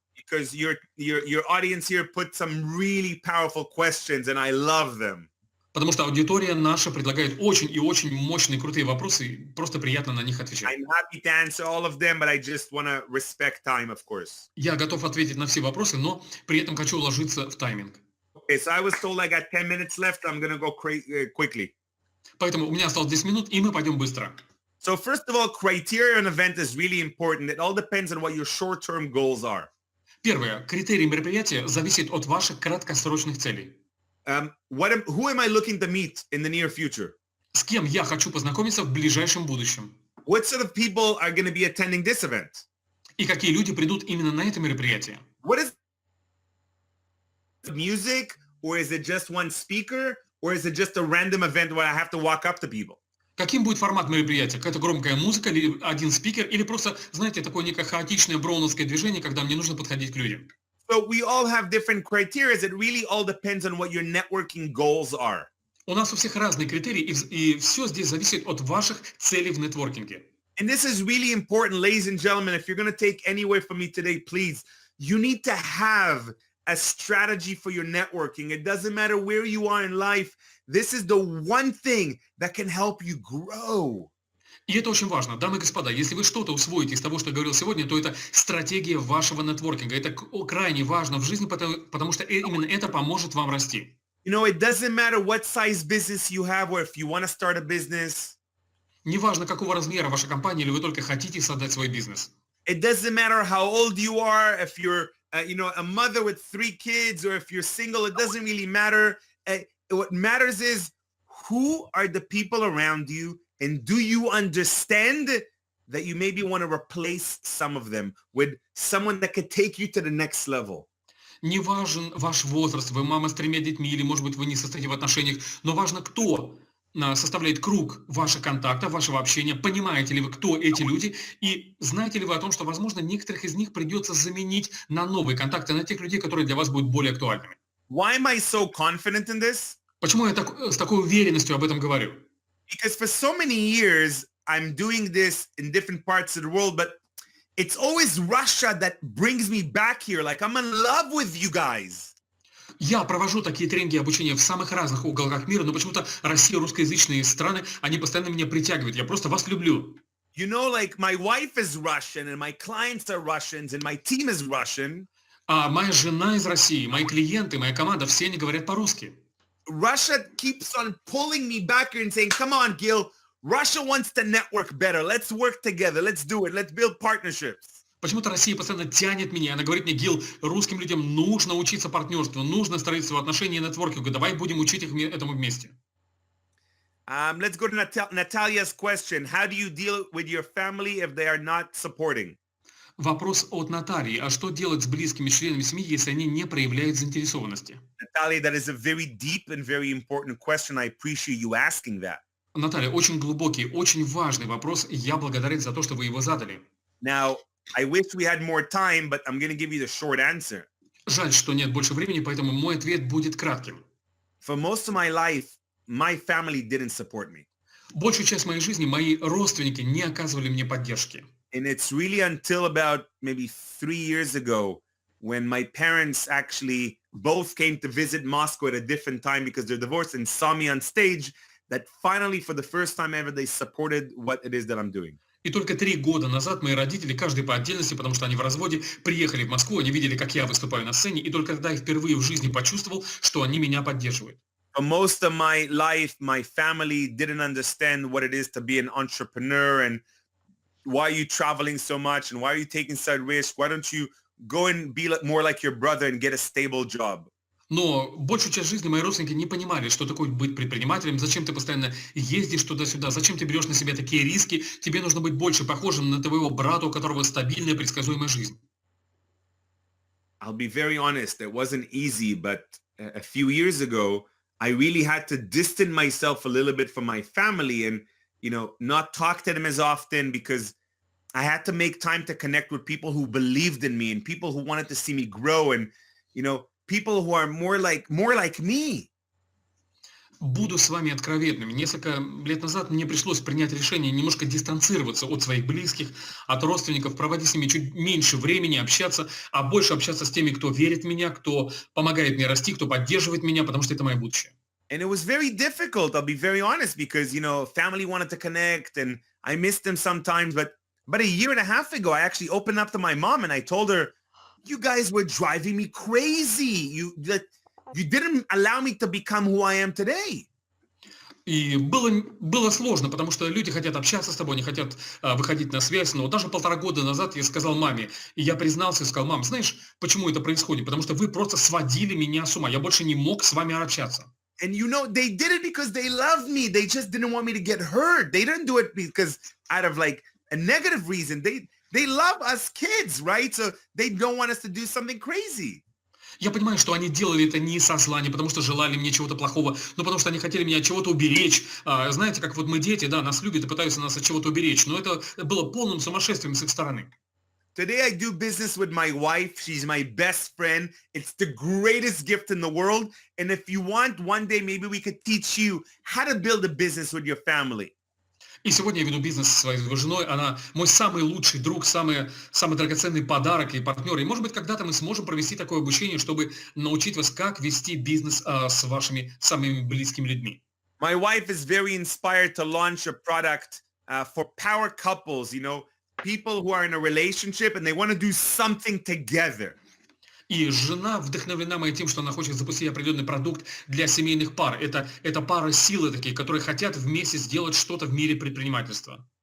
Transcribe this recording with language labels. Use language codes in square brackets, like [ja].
[en] Because your audience here put some really powerful questions, and I love them. [ru] Потому что аудитория наша предлагает очень и очень мощные, крутые вопросы, и просто приятно на них отвечать. [en] I'm happy to answer all of them, but I just want to respect time, of course. [ru] Я готов ответить на все вопросы, но при этом хочу уложиться в тайминг. [en] Okay, so I was told I got 10 minutes left. I'm going to go quickly. [ru] Поэтому у меня осталось 10 минут, и мы пойдем быстро. [en] So first of all, criteria on an event is really important. It all depends on what your short-term goals are. [ru] Первое. Критерий мероприятия зависит от ваших краткосрочных целей. [en] Who am I looking to meet in the near future? [ru] С кем я хочу познакомиться в ближайшем будущем? [en] What sort of people are going to be attending this event? [ru] И какие люди придут именно на это мероприятие? [en] What is music, or is it just one speaker, or is it just a random event where I have to walk up to people? [ru] Каким будет формат мероприятия? Какая-то громкая музыка, или один спикер, или просто, знаете, такое некое хаотичное броуновское движение, когда мне нужно подходить к людям? [en] So we all have different criteria. It really all depends on what your networking goals are. [ru] У нас у всех разные критерии, и все здесь зависит от ваших целей в нетворкинге. [en] And this is really important, ladies and gentlemen. If you're going to take anywhere from me today, please, you need to have a strategy for your networking. It doesn't matter where you are in life. This is the one thing that can help you grow. [ru] И это очень важно. Дамы и господа, если вы что-то усвоите из того, что я говорил сегодня, то это стратегия вашего нетворкинга. Это крайне важно в жизни, потому что именно это поможет вам расти. [en] You know, it doesn't matter what size business you have or if you want to start a business. [ru] Неважно, какого размера ваша компания, или вы только хотите создать свой бизнес. [en] It doesn't matter how old you are, if you're, a mother with 3 kids, or if you're single, it doesn't really matter. What matters is who are the people around you, and do you understand that you maybe want to replace some of them with someone that could take you to the next level? [ru] Не важен ваш возраст, вы мама с 3 детьми, или, может быть, вы не состоите в отношениях, но важно, кто составляет круг ваших контактов, вашего общения, понимаете ли вы, кто эти люди, и знаете ли вы о том, что, возможно, некоторых из них придется заменить на новые контакты, на тех людей, которые для вас будут более актуальными. [en] Why am I so confident in this? [ru] Почему я с такой уверенностью об этом говорю? [en] Because for so many years, I'm doing this in different parts of the world, but it's always Russia that brings me back here. Like I'm in love with you guys. [ru] Я провожу такие тренинги обучения в самых разных уголках мира, но почему-то Россия, русскоязычные страны, они постоянно меня притягивают. Я просто вас люблю. [en] You know, like my wife is Russian and my clients are Russians and my team is Russian. [ru] А моя жена из России, мои клиенты, моя команда, все они говорят по-русски. [en] Russia keeps on pulling me back here and saying, come on, Gil, Russia wants to network better. Let's work together. Let's do it. Let's build partnerships. [ru] Почему-то Россия постоянно тянет меня. Она говорит мне: Гил, русским людям нужно учиться партнерству, нужно строительству отношений и нетворкингу. Давай будем учить их этому вместе. [en] Let's go to Natalia's question. How do you deal with your family if they are not supporting? [ru] Вопрос от Натальи. А что делать с близкими членами семьи, если они не проявляют заинтересованности? [en] Natalia, that is a very deep and very important question. I appreciate you asking that. [ru] Наталья, очень глубокий, очень важный вопрос. Я благодарен за то, что вы его задали. [en] Now, I wish we had more time, but I'm going to give you the short answer. [ru] Жаль, что нет больше времени, поэтому мой ответ будет кратким. [en] For most of my life, my family didn't support me. [ru] Большую часть моей жизни мои родственники не оказывали мне поддержки. [en] And it's really until about maybe 3 years ago when my parents actually both came to visit Moscow at a different time because they're divorced and saw me on stage that finally, for the first time ever, they supported what it is that I'm doing. [ru] И только 3 года назад мои родители, каждый по отдельности, потому что они в разводе, приехали в Москву, они видели, как я выступаю на сцене, и только тогда я впервые в жизни почувствовал, что они меня поддерживают. [en] For most of my life, my family didn't understand what it is to be an entrepreneur and why are you traveling so much and why are you taking such risks? Why don't you go and be more like your brother and get a stable job? [ru] Но большую часть жизни мои родственники не понимали, что такое быть предпринимателем, зачем ты постоянно ездишь туда-сюда, зачем ты берешь на себя такие риски, тебе нужно быть больше похожим на твоего брата, у которого стабильная, предсказуемая жизнь. [en] I'll be very honest, it wasn't easy, but a few years ago, I really had to distance myself a little bit from my family and, not talk to them as often because I had to make time to connect with people who believed in me and people who wanted to see me grow and, people who are more like me. [ru] Буду с вами откровенным. Несколько лет назад мне пришлось принять решение немножко дистанцироваться от своих близких, от родственников, проводить с ними чуть меньше времени, общаться, а больше общаться с теми, кто верит в меня, кто помогает мне расти, кто поддерживает меня, потому что это мое будущее. [en] And it was very difficult, I'll be very honest, because, family wanted to connect and I missed them sometimes. But a year and a half ago, I actually opened up to my mom and I told her, you guys were driving me crazy. You didn't allow me to become who I am today. [ru] И было сложно, потому что люди хотят общаться с тобой, они хотят выходить на связь. Но даже 1,5 года назад я сказал маме, и я признался, и сказал: мам, знаешь, почему это происходит? Потому что вы просто сводили меня с ума. Я больше не мог с вами общаться. [en] And they did it because they loved me. They just didn't want me to get hurt. They didn't do it because out of like a negative reason. They love us kids, right? So they don't want us to do something crazy. [ru] Я понимаю, что они делали это не со зла, не потому что желали мне чего-то плохого, но потому что они хотели меня от чего-то уберечь. Знаете, как вот мы дети, да, нас любят и пытаются нас от чего-то уберечь. Но это было полным сумасшествием с их стороны. [en] Today I do business with my wife. She's my best friend. It's the greatest gift in the world. And if you want, one day maybe we could teach you how to build a business with your family. [ru] И сегодня я веду бизнес со своей женой. Она мой самый лучший друг, самый драгоценный подарок и партнер. И, может быть, когда-то мы сможем провести такое обучение, чтобы научить вас, как вести бизнес с вашими самыми близкими людьми. My wife is very inspired to launch a product for power couples, people who are in a relationship and they want to do something together. И жена вдохновлена моей тем, что она хочет запустить определенный продукт для семейных пар. Это пары силы такие, которые хотят вместе сделать что-то в мире предпринимательства.